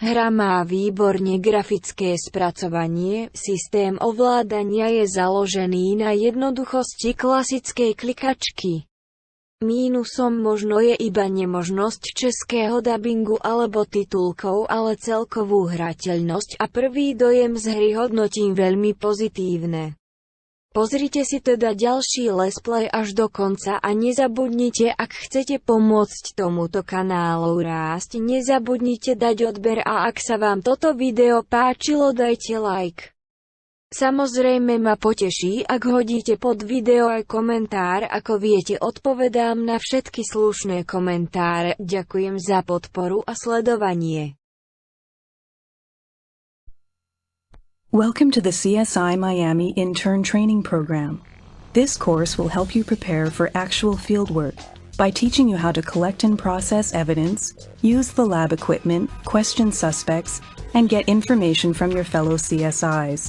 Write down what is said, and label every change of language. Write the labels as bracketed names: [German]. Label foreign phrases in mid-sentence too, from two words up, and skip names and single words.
[Slovak] Hra má výborne grafické spracovanie, systém ovládania je založený na jednoduchosti klasickej klikačky. Mínusom možno je iba nemožnosť českého dabingu alebo titulkov, ale celkovú hrateľnosť a prvý dojem z hry hodnotím veľmi pozitívne. Pozrite si teda ďalší [English] let's play [Slovak] až do konca a nezabudnite, ak chcete pomôcť tomuto kanálu rásť, nezabudnite dať odber a ak sa vám toto video páčilo, dajte like. Samozrejme ma poteší, ak hodíte pod video aj komentár, ako viete, odpovedám na všetky slušné komentáre. Ďakujem za podporu a sledovanie. [English] Welcome to the C.S.I. Miami Intern Training Program. This course will help you prepare for actual fieldwork by teaching you how to collect and process evidence, use the lab equipment, question suspects, and get information from your fellow CSIs.